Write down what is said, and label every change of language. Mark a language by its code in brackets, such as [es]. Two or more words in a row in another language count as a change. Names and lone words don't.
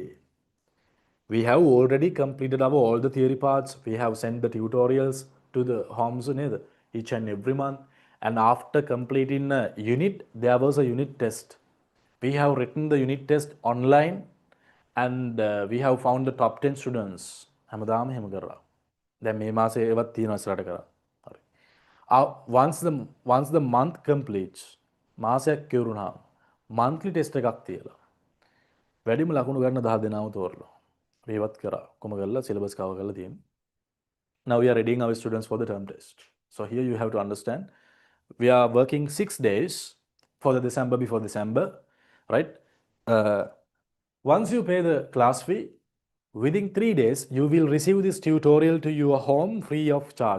[en] We have already completed all the theory parts. We have sent the tutorials to the homes each and every month. And after completing a unit, there was a unit test. We have written the unit test online and we have found the top 10 students. [si] හැමදාම එහෙම කරා. දැන් මේ මාසේ ඒවත් තියෙනවා ඉස්සරහට කරා. හරි. [en] Once the month completes, [si] මාසයක් කෙරුණා. [en] monthly test [si] එකක් තියලා. වැඩිම ලකුණු ගන්න 10 දෙනාම තෝරලා. ඒවත් කරා. කොහොම කරලා [en] syllabus cover [si] කරලා තියෙනවා. [en] Now we are readying our students for the term test. So here you have to understand, we are working 6 days for the December before December, right? Once you pay the class fee, within 3 days, you will receive this tutorial to your home free of charge.